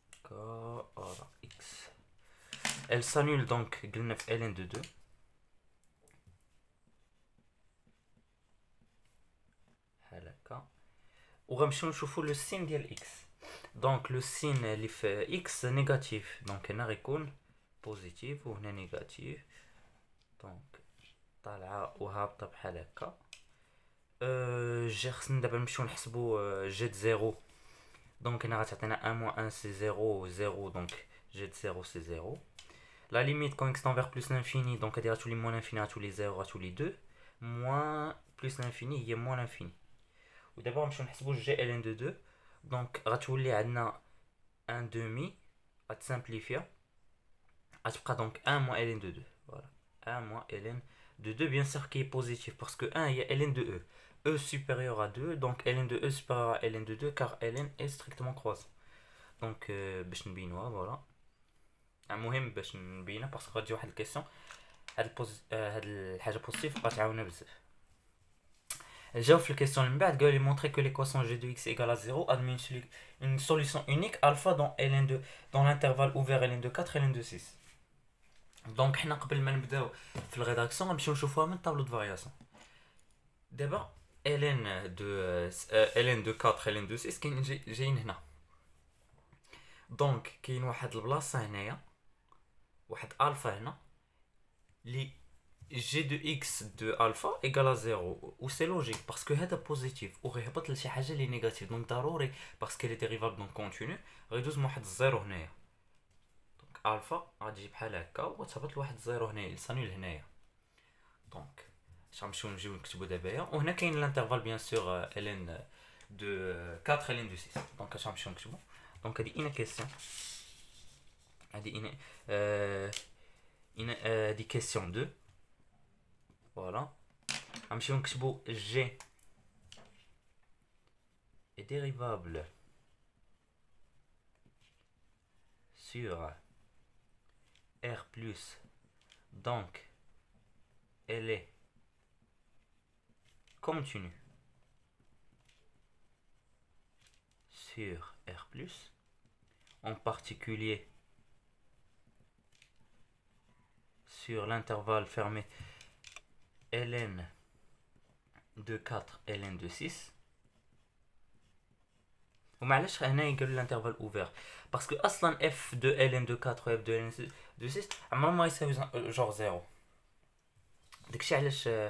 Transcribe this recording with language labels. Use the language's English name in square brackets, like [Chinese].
[French] Voilà, x. Elle s'annule donc ln de 2. [Arabic] وغنمشيو نشوفو [French] le signe [Arabic] ديال [French] x. Donc le signe [Arabic] اللي في [French] x négatif, donc [Arabic] هنا غيكون [French] positif [Arabic] وهنا [French] négatif. [Arabic] Donc طالعه وهابطه بحال هكا. جي خصنا دابا نمشيو نحسبو جي د 0. دونك هنا غتعطينا 1 moins 1 c'est 0 0 donc g de 0 c'est 0. [French] La limite quand x tend vers plus l'infini, donc [Arabic] هادي غتولي [French] moins l'infini [Arabic] غتولي 0 غتولي [French] 2 moins plus l'infini هي moins l'infini. [Arabic] ودابا غنمشيو نحسبو g ln de 2. [French] Donc [Arabic] غتولي عندنا 1 demi غتسامبليفيا غتبقى donc [French] 1 moins ln de 2. Voilà, 1 moins ln de 2 bien sûr qui est positif parce que 1 il y a ln de e. E supérieur à 2, donc ln de e supérieur à ln de 2 car ln est strictement croissant. Donc [Arabic] باش نبينوها فوالا. المهم باش نبينها باسكو غتجي واحد الكيسيون هاد الحاجه بوزيتيف غتعاوننا بزاف. جاوب في الكيسيون اللي من بعد قال لي [French] montrer que l'équation g de x égale à 0 admet une solution unique alpha dans ln2 dans l'intervalle ouvert ln2 4 ln2 6. Donc [Arabic] حنا قبل ما نبداو في الريداكسيون غنمشيو نشوفوها من طابلو دو فارياسيون. دابا ln2 4 ln2 6 كاين جايين هنا. دونك كاين واحد البلاصه هنايا واحد الفا هنا لي [French] g de x de alpha égale à 0 ou c'est logique parce que [Arabic] هذا positif وغيهبط لشي حاجه اللي نيجاتيف دونك ضروري [French] parce qu'elle est dérivable donc continue [Arabic] غيدوز من واحد الزيرو هنايا. دونك الفا غتجي بحال هكا وتهبط لواحد الزيرو هنايا يسانيو لهنايا. دونك غنمشيو نجيو نكتبو دابايا وهنا كاين الانترفال بيان سور ln de 4 ln de 6 دونك اش غنمشيو نكتبو دونك هادي اين كيسيون هادي اين هادي كيسيون 2 فوالا غنمشيو نكتبو [French] g est dérivable sur R plus, donc elle est continue sur R plus, en particulier sur l'intervalle fermé ln de 4 ln de 6. [Arabic] ومعلش هنا يقول الانترفال اوفير باسكو اصلا اف دو ال ان دو 4 و اف دو ال ان دو 6 عمرهم ما يساوي جوغ زيرو داكشي علاش